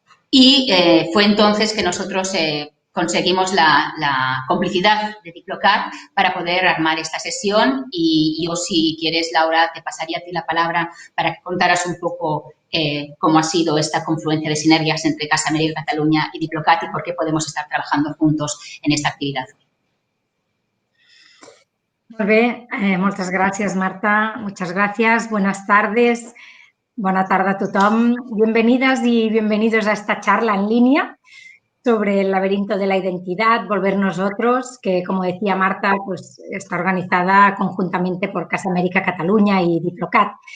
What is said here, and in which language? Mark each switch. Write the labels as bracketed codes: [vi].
[es] Y fue entonces que nosotros conseguimos la complicidad de Diplocat para poder armar esta sesión y yo, si quieres, Laura, te pasaría a ti la palabra para que contaras un poco cómo ha sido esta confluencia de sinergias entre Casa Amèrica Catalunya y Diplocat y por qué podemos estar trabajando juntos en esta actividad. [ca] Molt bé, moltes gràcies, Marta. [es] Muchas gracias. Buenas tardes. Buena tarde [ca] a tothom. [es] Bienvenidas y bienvenidos a esta charla en línea sobre el laberinto de la identidad, Volver Nosotros, que, como decía Marta, pues está organizada conjuntamente por Casa Amèrica Catalunya y Diplocat.